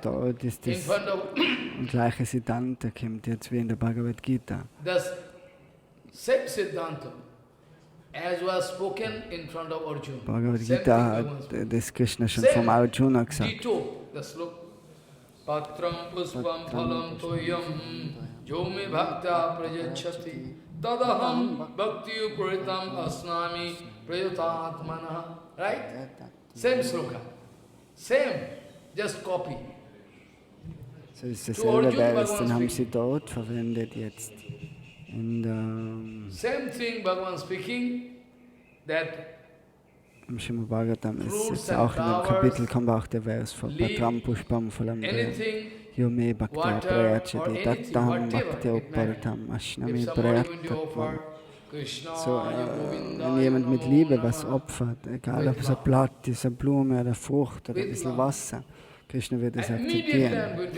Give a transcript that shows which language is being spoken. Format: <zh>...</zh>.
<de>Dort ist das gleiche Siddhanta, kommt jetzt wie in der Bhagavad Gita.</de> <en>The same Siddhanta as was spoken in front of Arjuna.</en> <de>Bhagavad Gita hat das Krishna schon vom Arjuna gesagt.</de> <en>Dito, the sloka.</en> <sa>Patram puspam phalam toyam jome bhakta prajachati tadaham bhakti upuritam asnami prayatatmana.</sa> <en>Right? Same sloka. Same. Just copy.</en> <de>So ist dasselbe Vers, den haben sie dort verwendet jetzt.</de> <en>Same thing Bhagavan speaking, that</en> <de>im Srimad Bhagavatam ist jetzt auch in dem Kapitel, kommt auch der Vers von</de> <sa>Patram Pushpam Phalam Yome Bhakta Prayachati Tattam Bhakti Uparitam Ashnami Prayatatvam.</sa> <de>So, wenn jemand mit Liebe was opfert, egal ob es ein Blatt ist, eine Blume oder eine Frucht oder ein bisschen Wasser, Krishna wird es akzeptieren.</de>